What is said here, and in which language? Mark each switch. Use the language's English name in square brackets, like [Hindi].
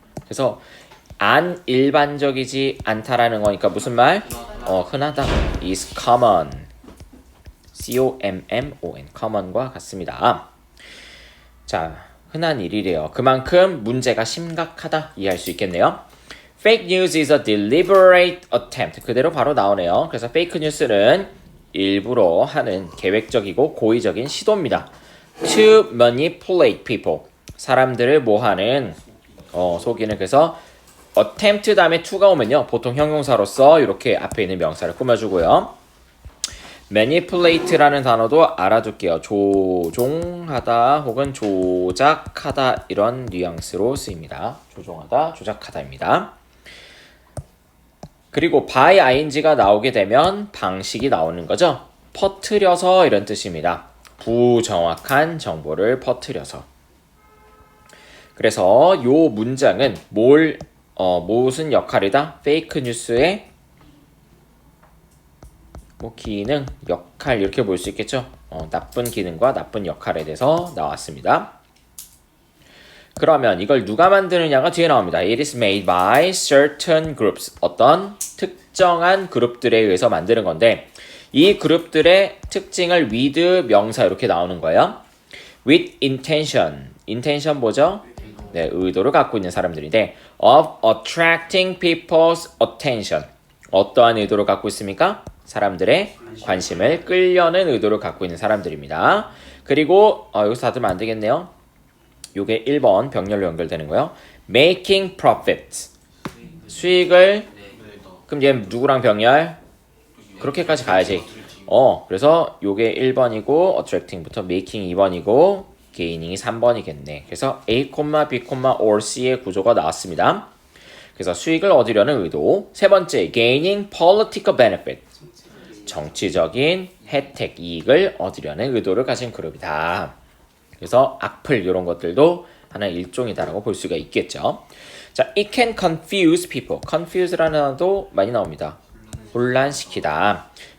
[Korean] 그래서 안 일반적이지 않다라는 거니까 무슨 말? 흔하다. [English] is common. C-O-M-M-O-N. [Korean] common과 같습니다. 자, 흔한 일이래요. 그만큼 문제가 심각하다 이해할 수 있겠네요. [English] Fake news is a deliberate attempt. [Korean] 그대로 바로 나오네요. 그래서 페이크 뉴스는 일부러 하는 계획적이고 고의적인 시도입니다. [English] To manipulate people. [Korean] 사람들을 뭐하는 속이는. 그래서 attempt 다음에 to가 오면요. 보통 형용사로서 이렇게 앞에 있는 명사를 꾸며주고요. manipulate라는 단어도 알아둘게요. 조종하다 혹은 조작하다 이런 뉘앙스로 쓰입니다. 조종하다, 조작하다입니다. 그리고 by ing가 나오게 되면 방식이 나오는 거죠. 퍼뜨려서 이런 뜻입니다. 부정확한 정보를 퍼뜨려서. 그래서 요 문장은 무슨 역할이다? 페이크 뉴스의 기능, 역할 이렇게 볼 수 있겠죠. 나쁜 기능과 나쁜 역할에 대해서 나왔습니다. 그러면 이걸 누가 만드느냐가 뒤에 나옵니다. [English] It is made by certain groups. [Korean] 어떤 특정한 그룹들에 의해서 만드는 건데 이 그룹들의 특징을 with 명사 이렇게 나오는 거예요. [English] With intention. intention [Korean] 뭐죠? 네, 의도를 갖고 있는 사람들인데 [English] of attracting people's attention. [Korean] 어떠한 의도를 갖고 있습니까? 사람들의 관심을 끌려는 의도를 갖고 있는 사람들입니다. 그리고 여기서 닫으면 안 되겠네요. 요게 1번 병렬로 연결되는 거예요. [English] making profit. [Korean] 수익을. 그럼 얘 누구랑 병렬? 그렇게까지 가야지. 그래서 요게 1번이고 attracting부터 making 2번이고 gaining이 3번이겠네. 그래서 A, B, or C의 구조가 나왔습니다. 그래서 수익을 얻으려는 의도. 세 번째, [English] gaining political benefit. [Korean] 정치적인 혜택, 이익을 얻으려는 의도를 가진 그룹이다. 그래서 악플 이런 것들도 하나의 일종이다라고 볼 수가 있겠죠. [English] 자, it can confuse people. [Korean] confuse라는 단어도 많이 나옵니다. 혼란시키다.